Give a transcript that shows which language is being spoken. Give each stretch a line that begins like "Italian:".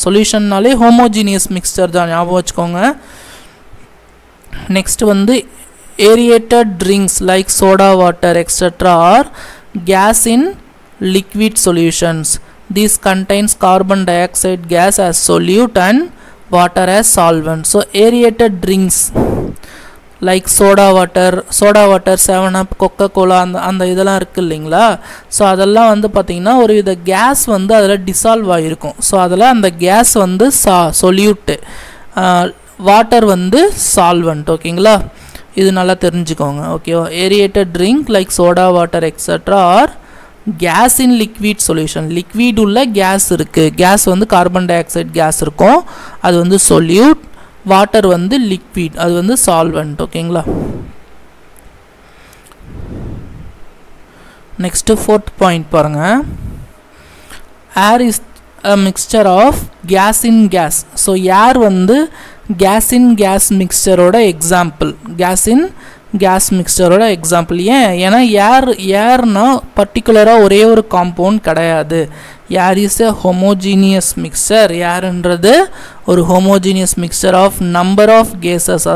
Tamil: சொல்யூஷன்னாலே homogeneous mixer தான், ஞாபகம் வச்சுக்கோங்க.
English: Next வந்து aerated drinks like soda water etcetera or gas in liquid solutions. These contains carbon dioxide gas as solute and water as solvent. So aerated drinks like soda water 7up, Coca-Cola
Tamil: அந்த இதெல்லாம் இருக்குது இல்லைங்களா? So அதெல்லாம் வந்து பார்த்திங்கன்னா ஒரு வித case வந்து அதில் டிசால்வ் ஆகிருக்கும். ஸோ அதில் அந்த கேஸ் வந்து சொல்யூட்டு, வாட்டர் வந்து சால்வெண்ட். ஓகேங்களா? இது நல்லா தெரிஞ்சுக்கோங்க.
English: ஓகேவா? Aerated drink like soda water etcetera or gas in liquid solution.
Tamil: லிக்விட் உள்ள கேஸ் இருக்குது, கேஸ் வந்து கார்பன் டை ஆக்சைடு கேஸ் இருக்கும், அது வந்து சொல்யூட். வாட்டர் வந்து லிக்விட், அது வந்து சால்வெண்ட். ஓகேங்களா. நெக்ஸ்ட் ஃபோர்த் பாயிண்ட் பாருங்க.
English: Air is a mixture of gas in gas.
Tamil: So air வந்து case in case மிக்சரோட example, case in case மிக்சரோட example. ஏன்னா ஏர்னா பர்டிகுலராக ஒரே ஒரு காம்பவுண்ட் கிடையாது.
English: Air is a homogeneous mixture.
Tamil: ஏர்ன்றது ஒரு homogeneous mixture of number of cases.